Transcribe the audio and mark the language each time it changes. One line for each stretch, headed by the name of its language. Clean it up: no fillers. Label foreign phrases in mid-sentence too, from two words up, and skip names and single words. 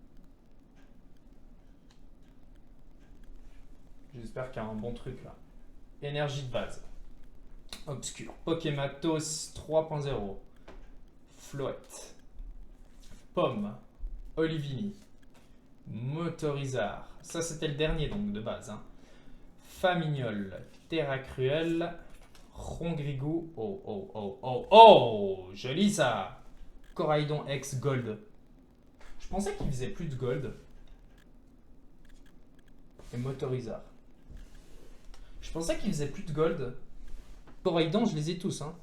French: J'espère qu'il y a un bon truc là. Énergie de base. Obscur. Pokématos 3.0. Floette. Pomme. Olivini. Motorizard. Ça c'était le dernier donc de base. Hein. Famignol. Terra Cruel. Rongrigou. Oh, oh, oh, oh, oh! Joli ça! Coraidon X Gold. Je pensais qu'il faisait plus de gold. Et Motorizard. Je pensais qu'il faisait plus de gold. Coraidon, je les ai tous. Hein.